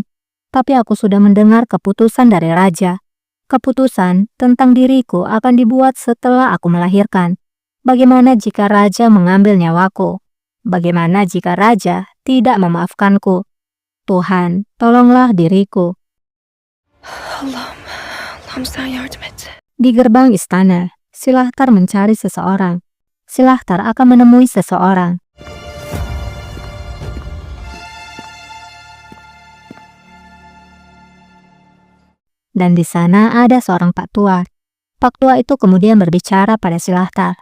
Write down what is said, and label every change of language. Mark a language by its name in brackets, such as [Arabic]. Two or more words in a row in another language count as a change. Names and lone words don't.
[Indonesian] Tapi aku sudah mendengar keputusan dari raja. Keputusan tentang diriku akan dibuat setelah aku melahirkan. Bagaimana jika raja mengambil nyawaku? Bagaimana jika raja tidak memaafkanku? Tuhan, tolonglah diriku. [Turkish] Allah'ım sen yardım et. [Indonesian] Di gerbang istana, Silahtar mencari seseorang. Silahtar akan menemui seseorang. Dan di sana ada seorang pak tua. Pak tua itu kemudian berbicara pada Silahtar.